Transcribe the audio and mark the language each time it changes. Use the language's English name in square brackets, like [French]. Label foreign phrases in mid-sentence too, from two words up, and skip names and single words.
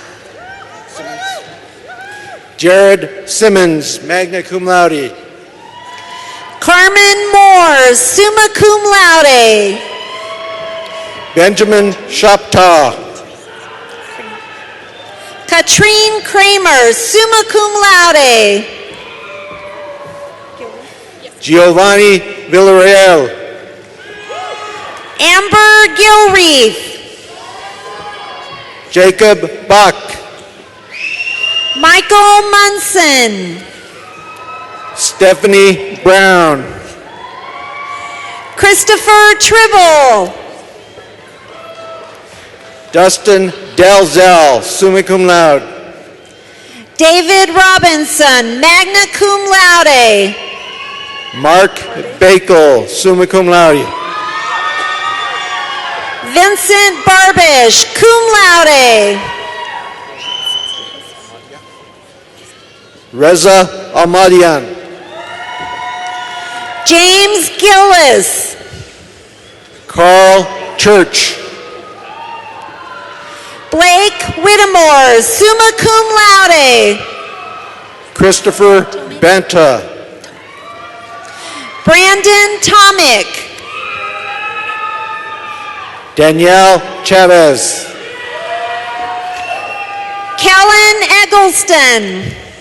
[English] Jared Simmons, [Latin] magna cum laude. [English] Carmen Moore, [Latin] summa cum laude. [English] Benjamin Shoptaw. Katrine Kramer, [Latin] summa cum laude. [English] Giovanni Villarreal. Amber Gilreath. Jacob Bach. Michael Munson. Stephanie Brown. Christopher Tribble. Dustin Dalzell, [Latin] summa cum laude. [English] David Robinson, [Latin] magna cum laude. [English] Mark Bakel, [Latin] summa cum laude. [English] Vincent Barbish, [Latin] cum laude. [English] Reza Ahmadian. James Gillis. Carl Church. Blake Whittemore, [Latin] summa cum laude. [English] Christopher Benta. Brandon Tomic. Danielle Chavez. Kellen Eggleston.